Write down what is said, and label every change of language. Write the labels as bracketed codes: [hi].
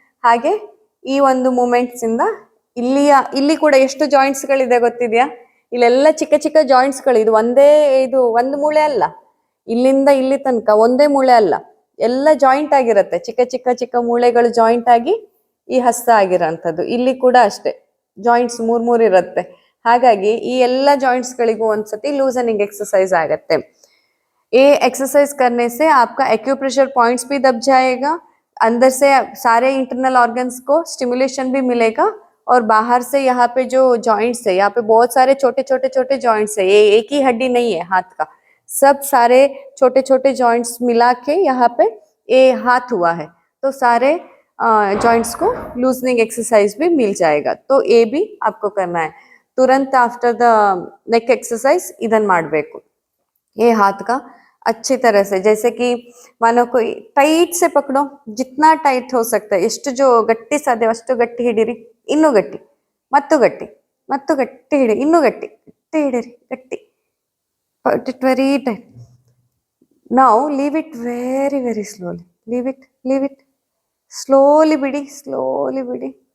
[kn] ಹಾಗೆ ಈ ಒಂದು ಮೂಮೆಂಟ್ಸ್ ಇಂದ ಇಲ್ಲಿ ಕೂಡ ಎಷ್ಟು ಜಾಯಿಂಟ್ಸ್ ಗಳಿದೆ ಗೊತ್ತಿದ್ಯಾ, ಇಲ್ಲೆಲ್ಲ ಚಿಕ್ಕ ಚಿಕ್ಕ ಜಾಯಿಂಟ್ಸ್ ಗಳು, ಇದು ಒಂದು ಮೂಳೆ ಅಲ್ಲ, ಇಲ್ಲಿಂದ ಇಲ್ಲಿ ತನಕ ಒಂದೇ ಮೂಳೆ ಅಲ್ಲ, ಎಲ್ಲ ಜಾಯಿಂಟ್ ಆಗಿರತ್ತೆ. ಚಿಕ್ಕ ಚಿಕ್ಕ ಚಿಕ್ಕ ಮೂಳೆಗಳು ಜಾಯಿಂಟ್ ಆಗಿ ಈ ಹಸ್ತ ಆಗಿರೋಂಥದ್ದು. ಇಲ್ಲಿ ಕೂಡ ಅಷ್ಟೇ ಜಾಯಿಂಟ್ಸ್ ಮೂರ್ ಇರತ್ತೆ. ಹಾಗಾಗಿ ಈ ಎಲ್ಲ ಜಾಯಿಂಟ್ಸ್ ಗಳಿಗೂ ಒಂದ್ಸತಿ ಲೂಸನಿಂಗ್ एक्सरसाइज ಆಗತ್ತೆ. [hi] ये एक्सरसाइज करने से आपका एक्यूप्रेशर पॉइंट्स भी दब जाएगा, अंदर से सारे इंटरनल ऑर्गन्स को स्टिमुलेशन भी मिलेगा, और बाहर से यहाँ पे जो जॉइंट्स है, यहाँ पे बहुत सारे छोटे छोटे छोटे जॉइंट्स है, ये एक ही हड्डी नहीं है हाथ का, सब सारे छोटे छोटे जॉइंट्स मिला के यहाँ पे ये हाथ हुआ है. तो सारे जॉइंट्स को लूजनिंग एक्सरसाइज भी मिल जाएगा. तो ये भी आपको करना है. तुरंत [en] after the neck exercise [kn] ಇದನ್ನ ಮಾಡಬೇಕು. [hi] ये हाथ का अच्छी तरह से, जैसे कि मानो कोई टाइट से पकड़ो, जितना टाइट हो सकता है, [kn] ಎಷ್ಟು जो ಗಟ್ಟಿ ಸಾಧ್ಯ ಅಷ್ಟು ಗಟ್ಟಿ ಹಿಡಿರಿ, ಇನ್ನೂ ಗಟ್ಟಿ, ಮತ್ತು ಗಟ್ಟಿ, ಮತ್ತು ಗಟ್ಟಿ ಹಿಡಿ, ಇನ್ನೂ ಗಟ್ಟಿ, ಗಟ್ಟಿ ಹಿಡಿರಿ, ಗಟ್ಟಿ, [en] put it very tight. Now leave it very very slowly, leave it slowly [kn] ಬಿಡಿ, [en] slowly ಬಿಡಿ.